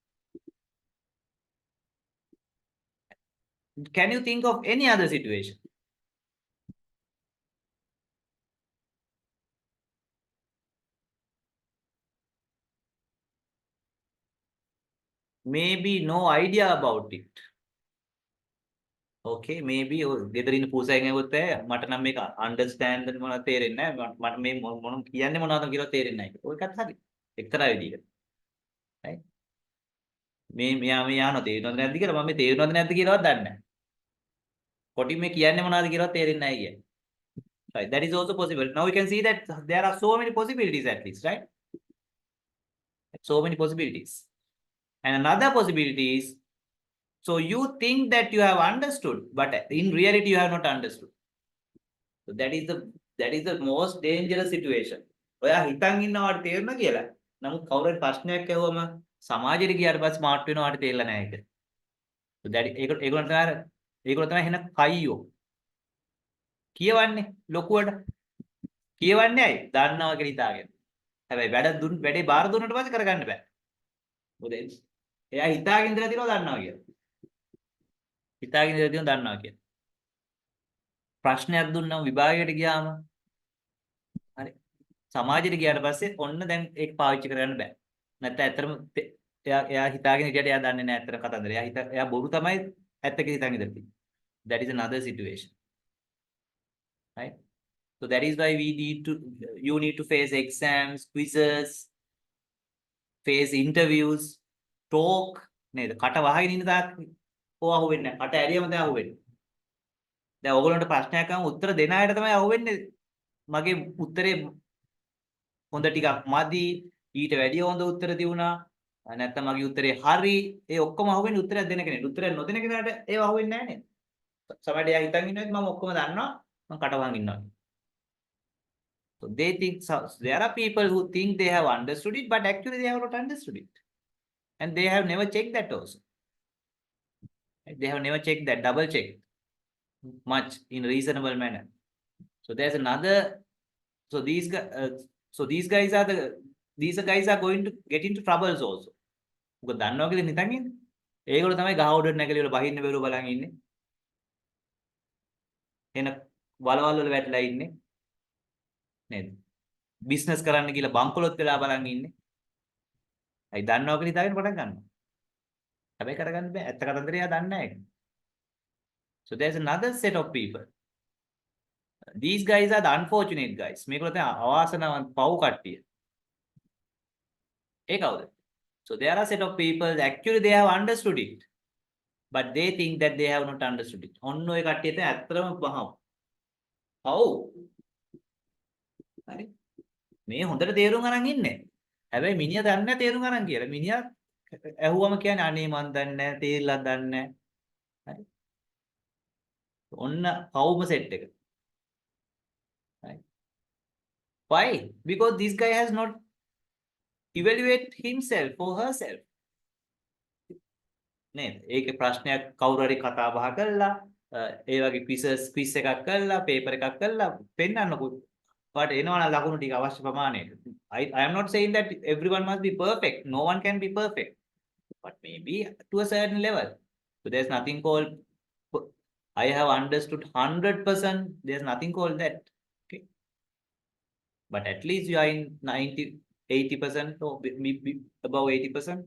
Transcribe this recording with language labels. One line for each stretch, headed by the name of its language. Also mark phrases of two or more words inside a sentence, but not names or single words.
English: Can you think of any other situation? Maybe no idea about it. Okay, maybe
Sinhala: ගෙදර ඉන්න පූසයෙන් ඇහුවොත් මට නම් මේක understand මොනවද තේරෙන්නේ නැහැ. මට මේ මොන කියන්නේ මොනවද කියලා තේරෙන්නේ නැහැ. ඔය එකත් හරි. එක්තරා විදිහකට. right? මේ යනවා තේරෙනවද නැද්ද කියලා මම මේ තේරෙනවද නැද්ද කියලාවත් දන්නේ නැහැ. කොටින් මේ කියන්නේ මොනවද කියලාවත් තේරෙන්නේ නැහැ කියන්නේ.
English: Right, that is also possible. Now you can see that there are so many possibilities at least, right? So many possibilities. And another possibility is, so you think that you have understood, but in reality you have not understood. So that is the most dangerous situation.
Sinhala: ඔයා හිතන් ඉන්නවාට තේරුණා කියලා. නමුත් කවුරුහරි ප්‍රශ්නයක් ඇහුවම සමාජෙට ගියාට පස්සේ ස්මාර්ට් වෙනවාට තේරෙලා නැහැ ඒක.
English: So that
Sinhala: ඒගොල්ලෝ තමයි එහෙනම් කයියෝ. කියවන්නේ ලොකුවට. කියවන්නේ ඇයි? දන්නවා කියලා හිතාගෙන. හැබැයි වැඩේ බාර දුන්නට පස්සේ කරගන්න බෑ. මොකද එයා හිතාගෙන ඉඳලා තියෙනවා දන්නවා කියලා. හිතාගෙන ඉඳලා තියෙනවා දන්නවා කියලා. ප්‍රශ්නයක් දුන්නා විභාගයට ගියාම හරි සමාජයට ගියාට පස්සේ ඔන්න දැන් ඒක පාවිච්චි කරගන්න බෑ. නැත්නම් ඇත්තටම එයා හිතාගෙන හිටියට එයා දන්නේ නැහැ ඇත්තට කතන්දර. එයා බොරු තමයි ඇත්ත කියලා හිතාගෙන ඉඳලා තියෙන්නේ.
English: That is another situation. Right? So that is why you need to face exams, quizzes, face interviews, talk.
Sinhala: නේද? කට වහගෙන ඉන්න තාක් ඕවා අහුවෙන්නේ නැහැ. කට ඇරියම තමයි අහුවෙන්නේ. දැන් ඕගොල්ලන්ට ප්‍රශ්නයක් අහම උත්තර දෙන අයට තමයි අහුවෙන්නේ. මගේ උත්තරේ හොඳ ටිකක් මදි, ඊට වැඩිය හොඳ උත්තර තියුණා. නැත්නම් මගේ උත්තරේ හරි. ඒ ඔක්කොම අහුවෙන්නේ උත්තරයක් දෙන කෙනෙක්. උත්තරයක් නොදෙන කෙනාට ඒව අහුවෙන්නේ නැහැ නේද? සමහරවිට එයා හිතන් ඉන්නවා මම ඔක්කොම දන්නවා. මම කට වහන් ඉන්නවා.
English: So there are people who think they have understood it, but actually they have not understood it. And they have never checked that also. They have never checked that, double checked much in reasonable manner. So there's another. So these guys are going to get into troubles also.
Sinhala: මොකද දන්නවා කියලා හිතන් ඉන්නේ. ඒගොල්ලෝ තමයි ගහ උඩට නැගලිවල බහින්න බැරුව බලන් ඉන්නේ. එන වලවල් වල වැටලා ඉන්නේ. නේද? බිස්නස් කරන්න කියලා බංකොලොත් වෙලා බලන් ඉන්නේ. අයි දන්නවා කියලා හිතාගෙන පටන් ගන්නවා. හැබැයි කරගන්න බෑ. ඇත්ත කතන්දරය එයා දන්නේ නැහැ.
English: So there's another set of people. These guys are the unfortunate guys.
Sinhala: මේගොල්ලෝ තමයි අවාසනාවන්ත පව් කට්ටිය. ඒ කවුද?
English: So there are a set of people that actually they have understood it, but they think that they have not understood it.
Sinhala: ඔන්න ඔය කට්ටිය තමයි ඇත්තටම පහව. ඔව්. හරි. මේ හොඳට තේරුම් අරන් ඉන්නේ. හැබැයි මිනිහා දන්නේ නැහැ තේරුම් අරන් කියලා. මිනිහා ඇහුවම කියන්නේ අනේ මන් දන්නේ නැහැ, තේරිලා දන්නේ නැහැ. හරි. ඔන්න කවුම සෙට් එක.
English: Right. Why? Because this guy has not evaluate himself or herself.
Sinhala: නේද? ඒකේ ප්‍රශ්නයක් කවුරු හරි කතා බහ කළා, ඒ වගේ quiz එකක් කළා, paper එකක් කළා පෙන්නන්නකො. ඔයාලට එනවනම් ලකුණු ටික අවශ්‍ය ප්‍රමාණයට.
English: I am not saying that everyone must be perfect. No one can be perfect. But maybe to a certain level. So there's nothing called I have understood 100%. There's nothing called that. Okay. But at least you are in 80% or above 80%.